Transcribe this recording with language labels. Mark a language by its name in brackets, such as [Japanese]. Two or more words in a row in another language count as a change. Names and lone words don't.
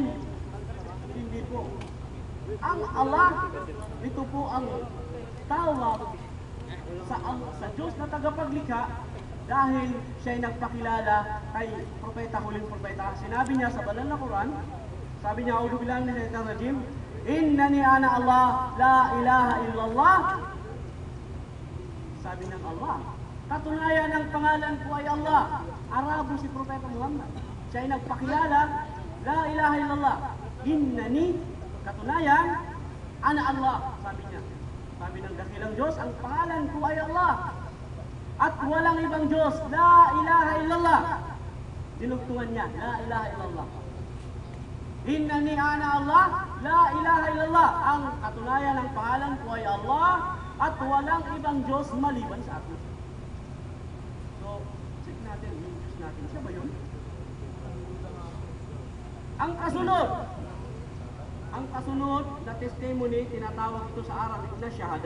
[Filipino] Hindi po. Ang Allah, ito po ang tawag sa Diyos na tagapaglikha dahil siya'y nagpakilala kay propeta, huling propeta. Sinabi niya sa banal na Quran, sabi niya, [Arabic] أعوذ بالله من الشيطان الرجيم إنني أنا الله لا إله إلا الله. [Filipino] Sabi ng Allah, katunayan ng pangalan ko ay Allah. Arabo si Propeta Muhammad. Siya'y nagpakilala, [Arabic] لا إله إلا الله. Innani, katunayan, أنا الله. [Filipino] Sabi niya, sabi ng dakilang Diyos, ang pangalan ko ay Allah. At walang ibang Diyos, [Arabic] لا إله إلا الله. [Filipino] Dinugtungan niya, [Arabic] لا إله إلا الله إنني أنا الله لا إله إلا الله. [Filipino] Ang katunayan ng pangalan ko ay Allah at walang ibang Diyos maliban sa akin. So, check natin, yung Diyos natin, siya ba yun? Ang kasunod na testimony, tinatawag ito sa Arabic na shahada.